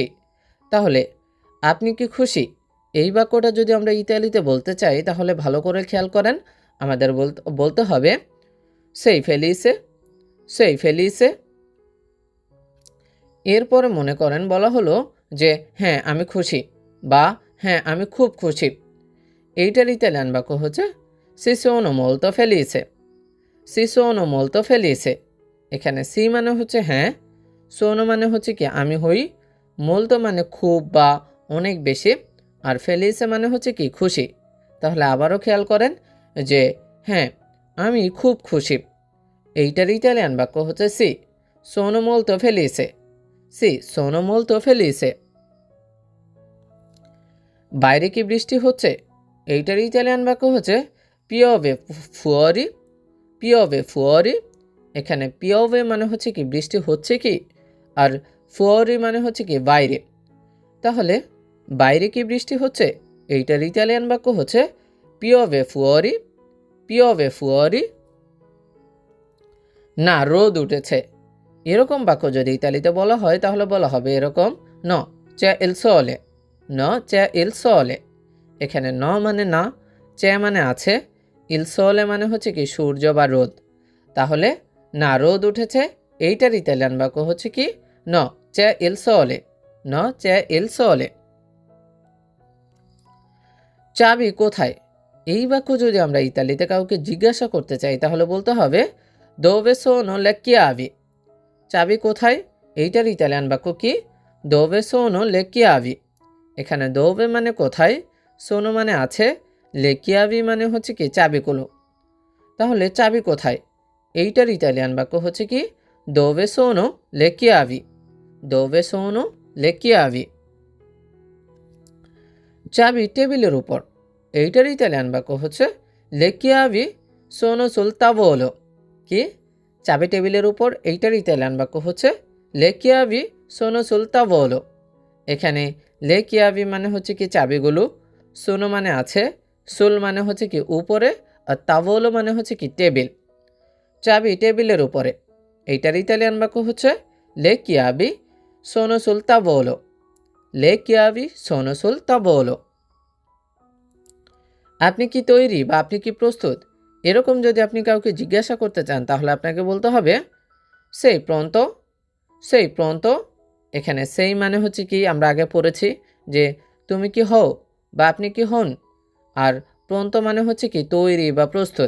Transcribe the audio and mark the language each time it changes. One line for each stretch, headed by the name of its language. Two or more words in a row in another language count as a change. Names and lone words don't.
Bangla: তাহলে আপনি কি খুশি, এই বাক্যটা যদি আমরা ইতালিতে বলতে চাই তাহলে ভালো করে খেয়াল করেন, আমাদের বলতে হবে
Italian: sei felice. sei felice.
Bangla: এরপরে মনে করেন বলা হলো যে হ্যাঁ আমি খুশি বা হ্যাঁ আমি খুব খুশি, এইটার ইতালিয়ান বাক্য হচ্ছে
Italian: si sono molto felice। si sono molto felice।
Bangla: এখানে সি মানে হচ্ছে হ্যাঁ, সোনো মানে হচ্ছে কি আমি হই, মোলতো মানে খুব বা অনেক বেশি, আর ফেলিসে মানে হচ্ছে কি খুশি। তাহলে আবারও খেয়াল করেন যে হ্যাঁ আমি খুব খুশি, এইটার ইতালিয়ান বাক্য হচ্ছে
Italian: si sono molto felice. si sono molto felice.
Bangla: বাইরে কি বৃষ্টি হচ্ছে, এইটার ইতালিয়ান বাক্য হচ্ছে
Italian: piove fuori. piove fuori.
Bangla: এখানে পিওভে মানে হচ্ছে কি বৃষ্টি হচ্ছে কি, আর ফুয়ারি মানে হচ্ছে কি বাইরে। তাহলে বাইরে কি বৃষ্টি হচ্ছে, এইটার ইতালিয়ান বাক্য হচ্ছে
Italian: piove fuori. piove fuori.
Bangla: না রোদ উঠেছে, এরকম বাক্য যদি ইতালিতে বলা হয় তাহলে বলা হবে এরকম
Italian: no c'è il sole. no c'è il sole.
Bangla: এখানে ন মানে না, চে মানে আছে,
Italian: il sole
Bangla: মানে হচ্ছে কি সূর্য বা রোদ। তাহলে না রোদ উঠেছে, এইটার ইতালিয়ান বাক্য হচ্ছে কি
Italian: no c'è il sole. no c'è il sole.
Bangla: চাবি কোথায়, এই বাক্য যদি আমরা ইতালিতে কাউকে জিজ্ঞাসা করতে চাই তাহলে বলতে হবে
Italian: dove sono le chiavi।
Bangla: চাবি কোথায়, এইটার ইতালিয়ান বাক্য কি
Italian: dove sono le chiavi।
Bangla: এখানে dove মানে কোথায়, sono মানে আছে,
Italian: le chiavi
Bangla: মানে হচ্ছে কি চাবিগুলো। তাহলে চাবি কোথায়, এইটার ইতালিয়ান বাক্য হচ্ছে কি
Italian: dove sono le chiavi। dove sono le chiavi।
Bangla: চাবি টেবিলের উপর, এইটার ইতালিয়ান বাক্য হচ্ছে
Italian: le chiavi sono sul tavolo।
Bangla: কি চাবি টেবিলের উপর, এইটার ইতালিয়ান বাক্য হচ্ছে
Italian: le chiavi sono sul tavolo।
Bangla: এখানে
Italian: le chiavi
Bangla: মানে হচ্ছে কি চাবিগুলো, সোনো মানে আছে, সুল মানে হচ্ছে কি উপরে, আর তাভোলো মানে হচ্ছে কি টেবিল। চাবি টেবিলের উপরে, এইটার ইতালিয়ান বাক্য হচ্ছে
Italian: le chiavi sono sul tavolo। le chiavi sono sul tavolo।
Bangla: আপনি কি তৈরি বা আপনি কি প্রস্তুত, এরকম যদি আপনি কাউকে জিজ্ঞাসা করতে চান তাহলে আপনাকে বলতে হবে
Italian: sei pronto, sei pronto.
Bangla: এখানে সেই মানে হচ্ছে কি, আমরা আগে পড়েছি যে তুমি কি হও বা আপনি কি হন, আর pronto মানে হচ্ছে কি তৈরি বা প্রস্তুত।